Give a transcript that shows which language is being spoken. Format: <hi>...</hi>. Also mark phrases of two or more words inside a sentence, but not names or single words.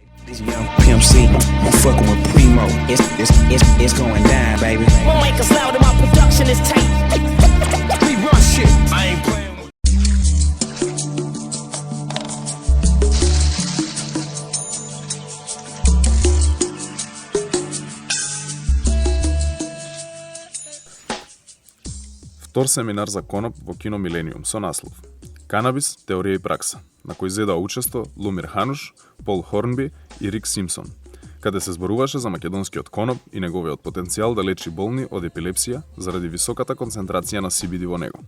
<en>This young Pimp C, I'm fucking with Primo. It's going down, baby. Won't make us loud, my production is tight. We run shit. I ain't playing with.</en> <mk>Втор семинар за коноп во кино Милениум со наслов Канабис-теорија и пракса, на кој зедоа учество Лумир Хануш, Пол Хорнби и Рик Симсон, каде се зборуваше за македонскиот коноп и неговиот потенцијал да лечи болни од епилепсија заради високата концентрација на CBD во него.</mk>